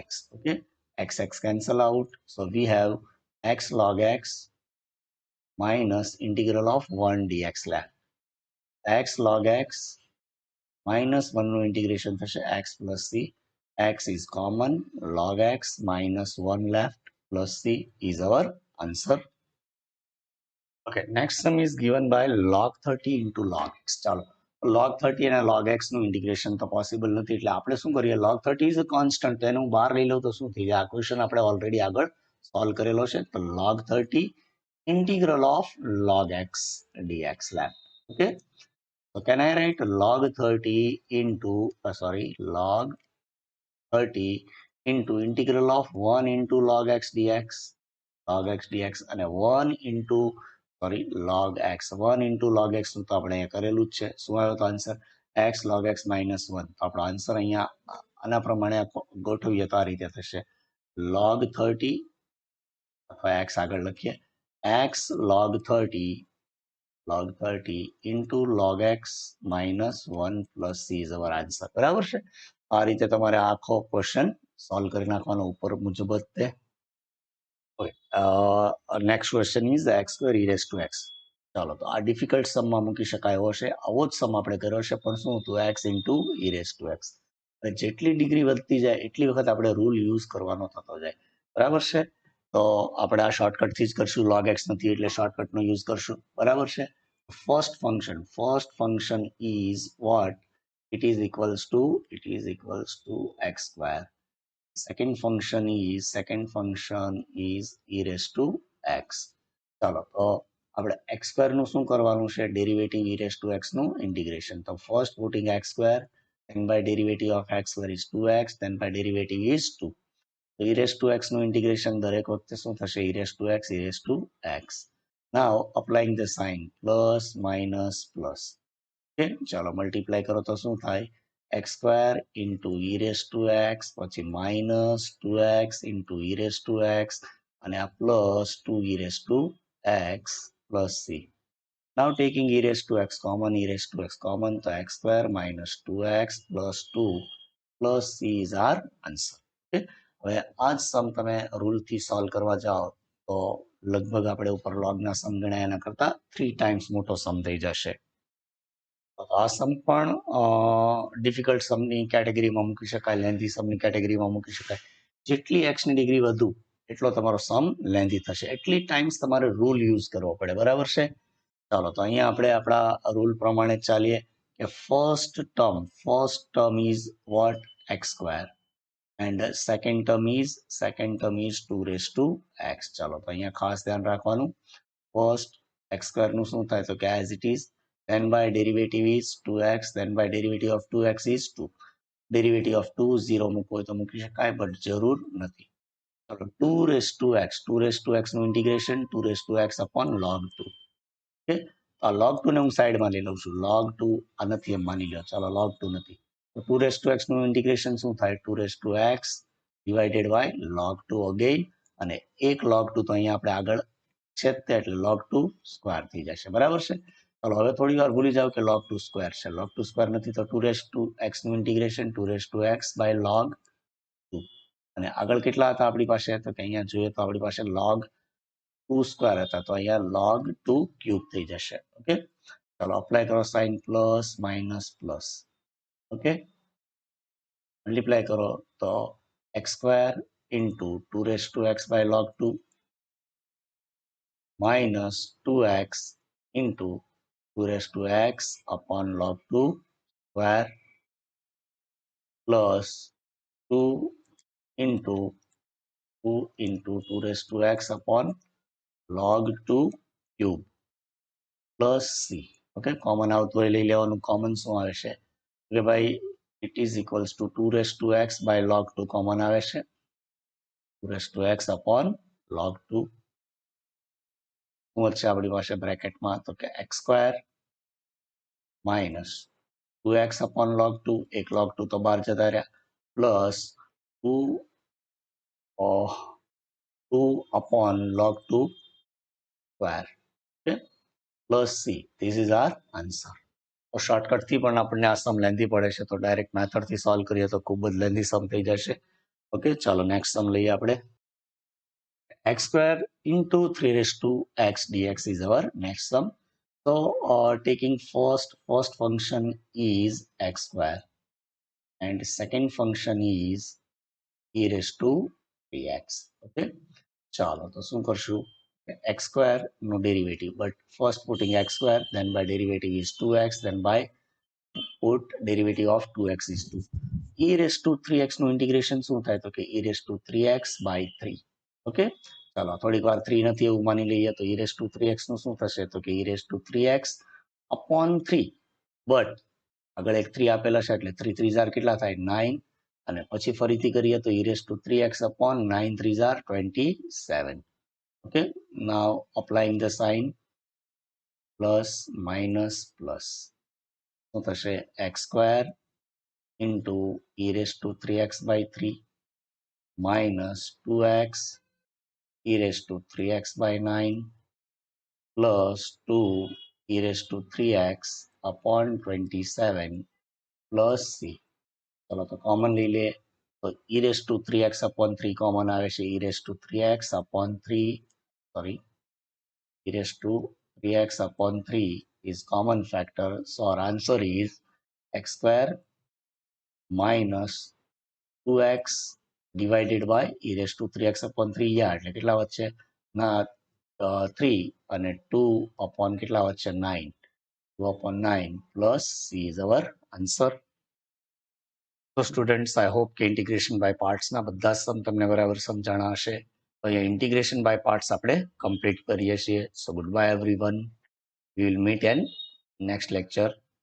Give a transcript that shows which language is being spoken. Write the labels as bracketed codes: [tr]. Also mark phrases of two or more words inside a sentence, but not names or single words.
[en] Okay, x cancel out, so we have x log x minus integral of 1 dx left, x log x minus 1 નું integration થશે x plus c, x is common, log x minus 1 left plus c is our answer. Okay, next sum is given by log 30 into log x. [gu] ચાલો log 30 અને log x નું ઇન્ટિગ્રેશન તો પોસિબલ નથી એટલે આપણે શું કરીએ, [en] log 30 is a constant, [gu] તો એનું બહાર લઈ લઉં તો શું થઈ જાય, આ ક્વેશ્ચન આપણે ઓલરેડી આગળ સોલ્વ કરેલો છે, તો log 30 [en] integral of log x dx left. Okay, so can I write log 30 into log 30 into integral of 1 into log x dx, અને 1 into log x, 1 into log x [gu] નું તો આપણે અહીંયા કરેલું જ છે. શું આવ્યો તો આન્સર? [en] x log x minus 1. [gu] તો આપણો આન્સર અહીંયા આના પ્રમાણે ગોઠવીએ તો આ રીતે થશે, log 30 અથવા x આગળ લખીએ, [en] x log 30 into log x minus 1 plus c is our answer. [gu] બરાબર છે? આ રીતે તમારે આખો ક્વેશ્ચન સોલ્વ કરી નાખવાનો ઉપર મુજબ જ તે. [en] Okay, next question is x square e raised to x. [gu] ચાલો, તો આ ડિફિકલ્ટ સમમાં મૂકી શકાય એવો છે. આવો જ સમ આપણે કર્યો છે, પણ શું હતું? [en] x into e raised to x. [gu] જેટલી ડિગ્રી વધતી જાય એટલી વખત આપણે રૂલ યુઝ કરવાનો થતો જાય. બરાબર છે? તો આપણે આ શોર્ટકટથી જ કરશું. log x નથી એટલે શોર્ટકટનો યુઝ કરશું. બરાબર છે? [en] first function is what? It is equals to x square. second function is e raised to x. [gu] ચાલો, તો આપણે x square નું શું કરવાનું છે? [en] derivative e raised to x નું ઇન્ટિગ્રેશન. તો first putting x square, then by derivative of x square is 2x, then by derivative is 2. [gu] તો e raised to x નું ઇન્ટિગ્રેશન દરેક વખતે શું થશે? [en] e raised to x. Now applying the sign, plus minus plus. [gu] Okay, ચાલો મલ્ટીપ્લાય કરો તો શું થાય? [en] x square into e raised to x, પછી minus 2x into e raised to x, [gu] અને આ [en] plus 2 e raised to x plus c. Now taking e raised to x common, તો x square minus 2x plus 2 plus c is our answer. [gu] Okay, હવે આ જ સમ તમે રૂલથી સોલ્વ કરવા જાઓ તો લગભગ આપણે ઉપર લોગના સમ ગણ્યા એના કરતા 3 ટાઈમ્સ મોટો સમ થઈ જશે. આ સમ પણ ડિફિકલ્ટ સમની કેટેગરીમાં મૂકી શકાય, લેન્ધી સમની કેટેગરીમાં મૂકી શકાય. જેટલી એક્સની ડિગ્રી વધુ એટલો તમારો સમ લેન્ધી થશે. એટલી ટાઈમ્સ તમારે રૂલ યુઝ કરવો પડે. બરાબર છે? ચાલો, તો અહીંયા આપણે આપણા રૂલ પ્રમાણે ચાલીએ કે [en] first term is what? x square, and second term is 2 raised to x. [gu] ચાલો, તો અહીંયા ખાસ ધ્યાન રાખવાનું. ફર્સ્ટ x સ્ક્વેર નું શું થાય? તો કે [en] as it is, then by derivative is 2x, then by derivative of 2x is 2. Derivative of 2 [gu] 0 મૂકવો હોય તો મૂકી શકાય, બટ જરૂર નથી. [en] ચાલો, 2 raised to x નું ઇન્ટિગ્રેશન 2 raised to x upon log 2. [gu] ઓકે, આ log 2 ને હું સાઈડમાં લઈ લઉં છું. log 2 આ નથી એમ માની લો. ચાલો, log 2 નથી. તો [en] 2 raised to x [gu] નું ઇન્ટિગ્રેશન શું થાય? [en] 2 raised to x divided by log 2 again, [gu] અને એક log 2 તો અહીંયા આપણે આગળ છેદતે એટલે log 2 સ્ક્વેર થઈ જશે. બરાબર છે? ચાલો, હવે થોડી વાર ભૂલી જાઓ કે log 2 સ્ક્વેર છે. log 2 સ્ક્વેર નથી તો [en] 2 raised to x [gu] નું ઇન્ટિગ્રેશન [en] 2 raised to x by log 2. [gu] અને આગળ કેટલા હતા આપણી પાસે? તો કે અહીંયા જોઈએ તો આપણી પાસે log 2 સ્ક્વેર હતા, તો અહીંયા log 2 ક્યુબ થઈ જશે. ઓકે, ચાલો અપ્લાય કરો સાઇન, [en] plus minus plus. Okay, multiply [gu] કરો તો [en] x square into 2 raised to x by log 2 minus 2x into 2 raised to x upon log 2 square plus 2 into 2 raised to x upon log 2 cube plus c. [gu] ઓકે, કોમન આવતું હોય લઈ લેવાનું. કોમન શું આવે છે કે ભાઈ [en] it is equals to 2 raised to x by log 2 [gu] કોમન આવે છે, [en] 2 raised to x upon log 2. [gu] શું વધશે આપણી પાસે બ્રેકેટમાં? તો કે [en] x square minus 2x upon log 2, [gu] એક log 2 તો બહાર જતા રહ્યા, [en] plus 2 upon log 2 square, plus c. This is our answer. [gu] તો શોર્ટકટથી પણ આપણને આ સમ લેન્ધી પડે છે, તો ડાયરેક્ટ મેથડથી સોલ્વ કરીએ તો ખૂબ જ લેન્ધી સમ થઈ જશે. ઓકે, ચાલો નેક્સ્ટ સમ લઈએ આપણે. [en] x square into 3 raised to x dx is our next sum. So taking first function is x square and second function is e raised to 3x. [gu] Okay, ચાલો તો શું કરશું? [en] x square no derivative, but first putting x square, then by derivative is 2x, then by put derivative of 2x is 2. e raised to 3x [gu] નું ઇન્ટિગ્રેશન શું થાય? તો કે [en] e raised to 3x by 3. [gu] ઓકે, ચાલો થોડીક વાર 3 નથી એવું માની લઈએ તો [en] e raised to 3x [gu] નું શું થશે? તો કે [en] e raised to 3x upon 3, [gu] બટ આગળ એક 3 આપેલા છે એટલે 3 3 કેટલા થાય? 9, અને પછી ફરીથી કરીએ તો [en] e⁻³ upon 9 3s are 27. Okay, now applying the sign, plus minus plus, [gu] શું થશે [en] x² into e⁻³ minus 2x e⁻³ plus 2 e⁻³ upon 27 plus c. [gu] ચલો તો કોમન લઈ લે તો [en] e⁻³ upon 3 [gu] કોમન આવે છે [en] e⁻³ upon 3, sorry, e⁻³ upon 3 is common factor, so our answer is x² minus 2x divided by e⁻³ upon 3. [gu] યા એટલે કેટલા વધશે ના 3 અને [en] 2 upon કેટલા વધશે 9, 2 upon 9 plus c is our answer. [gu] તો સ્ટુડન્ટ્સ [en] I hope [gu] કે [en] integration by partsના [gu] બધા સમ તમને બરાબર સમજાણા હશે. તો અહીંયા [en] integration by parts [gu] આપણે કમ્પ્લીટ કરીએ છીએ. [en] So good bye everyone. We will meet in next lecture.